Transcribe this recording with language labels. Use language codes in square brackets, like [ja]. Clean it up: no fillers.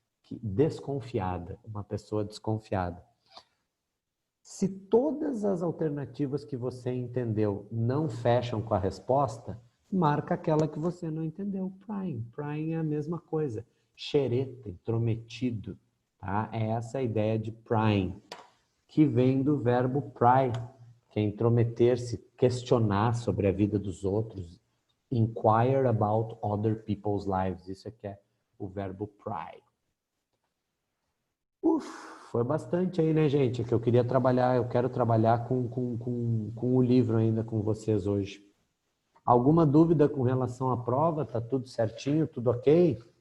[pt] Desconfiada, uma pessoa desconfiada. Se todas as alternativas que você entendeu não fecham com a resposta, marca aquela que você não entendeu. Prying. Prying é a mesma coisa. Xereta, intrometido. Tá? É essa a ideia de prying, que vem do verbo pry, que é intrometer-se, questionar sobre a vida dos outros. [en] Inquire about other people's lives. [pt] Isso aqui é o verbo pry. Foi bastante aí, né, gente? É que eu queria trabalhar, eu quero trabalhar com o livro ainda com vocês hoje. Alguma dúvida com relação à prova? Tá tudo certinho, tudo ok?